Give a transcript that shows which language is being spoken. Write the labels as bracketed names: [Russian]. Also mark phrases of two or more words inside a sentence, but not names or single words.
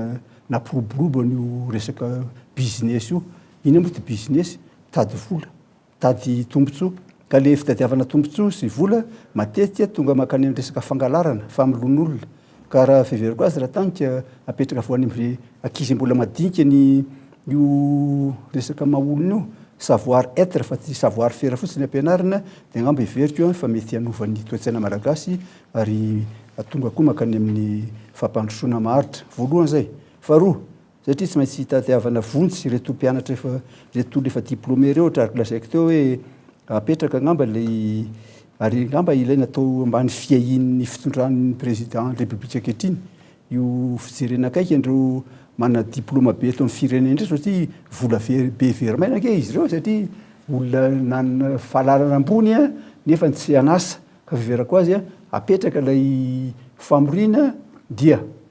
[Malagasy] nampiroborobo an'io resaka business io iny moa ty business tady vola tady tombotsoa ka le fitadiavana tombotsoa sy vola matetika tonga makany amin'ny resaka fangalarana familon'olona ka raha fiveriko azy raha tanika apetraka voany amin'ny ankizy mbola madinika ny io resaka mahaolona io [French] savoir être [Malagasy] fa tsy [French] savoir faire [Malagasy] fotsiny ampianarana dia ngamba iveriko fa mety hanovan'ny toetsaina malagasy ary atonga koa makany amin'ny fampandrosoana maharitra voalohany zay faharoa satria tsy maintsy tatiavana vonjy reto mpianatra efa reto efa diplômé reo ohatrariko lazaiko teo hoe apetraka ngamba le ary ngamba ilaina atao ambany fiahin'ny fitondran'ny [French] président république [Malagasy] ankehitriny io fijerena akaiky andreo manana diplôma be eto amin'ny firenena indray satria vola be verimaina ake izy ireo satria olona nanana fahalalana ambony a nefa tsy anasa ka fiverako azy a apetraka ilay famorina dia